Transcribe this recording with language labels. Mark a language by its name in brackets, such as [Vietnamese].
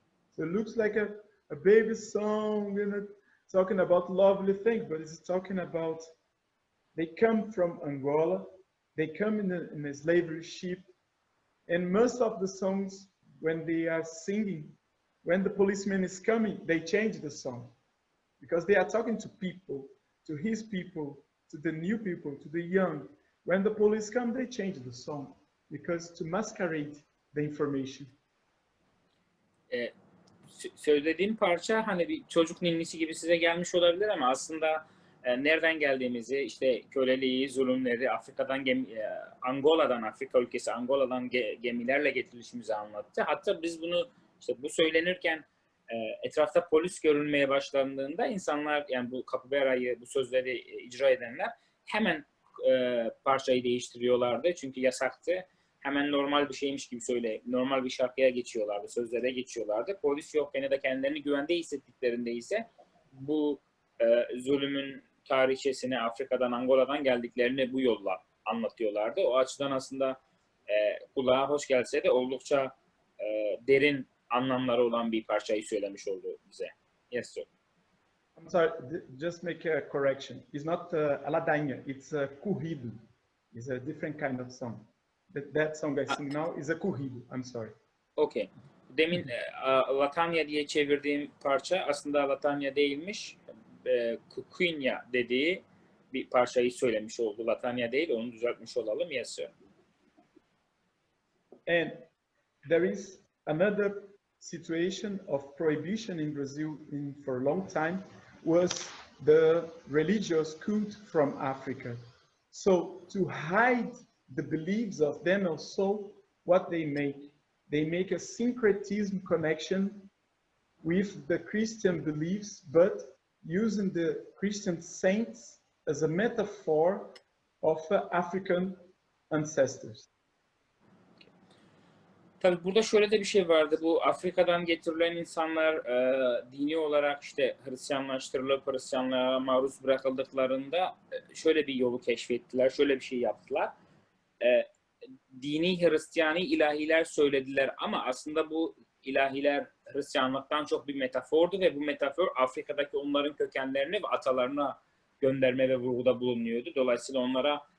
[English] So it looks like a baby song, and it's talking about lovely things, but it's talking about they come from Angola, they come in a slavery ship, and most of the songs, when they are singing, when the policeman is coming, they change the song because they are talking to people, to his people, to the new people, to the young. When the police come, they change the song because to masquerade the information. [Turkish] Söylediğim parça hani bir çocuk ninnisi gibi size gelmiş olabilir ama aslında nereden geldiğimizi, işte köleliği, zulümleri, Afrika'dan Angola'dan, Afrika ülkesi Angola'dan gemilerle getirilişimizi anlattı. Hatta biz bunu işte bu söylenirken etrafta polis görülmeye başlandığında insanlar, yani bu Capoeira'yı, bu sözleri icra edenler hemen parçayı değiştiriyorlardı çünkü yasaktı. Hemen normal bir şeymiş gibi normal bir şarkıya geçiyorlardı, sözlere geçiyorlardı. Polis yokken ya da kendilerini güvende hissettiklerinde ise bu zulümün tarihçesini Afrika'dan, Angola'dan geldiklerini bu yolla anlatıyorlardı. O açıdan aslında kulağa hoş gelse de oldukça derin anlamları olan bir parçayı söylemiş oldu bize. [English] Yes, sir. I'm sorry, just make a correction. It's not a ladainha, it's a corrido. It's a different kind of song. That song I sing now is a corrido. I'm sorry. Okay. [Turkish] Demin Latanya diye çevirdiğim parça aslında Latanya değilmiş. Kukunya dediği bir parçayı söylemiş oldu. Latanya değil, onu düzeltmiş olalım. [English] Yes, sir. And there is another situation of prohibition in Brazil for a long time was the religious cult from Africa. So to hide the beliefs of them also, what they make a syncretism connection with the Christian beliefs, but using the Christian saints as a metaphor of African ancestors. [Turkish] Tabii burada şöyle de bir şey vardı. Bu Afrika'dan getirilen insanlar dini olarak işte Hristiyanlaştırılıp Hristiyanlığa maruz bırakıldıklarında şöyle bir yolu keşfettiler, şöyle bir şey yaptılar. Dini Hristiyani ilahiler söylediler ama aslında bu ilahiler Hristiyanlıktan çok bir metafordu ve bu metafor Afrika'daki onların kökenlerini ve atalarına gönderme ve vurguda bulunuyordu. Dolayısıyla onlara